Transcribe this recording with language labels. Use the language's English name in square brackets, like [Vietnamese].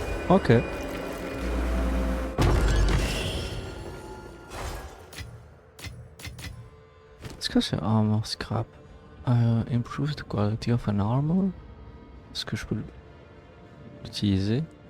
[French] Ok. Est-ce que c'est armor scrap? [English] Improve the quality of an armor? [French] Est-ce que je peux l'utiliser?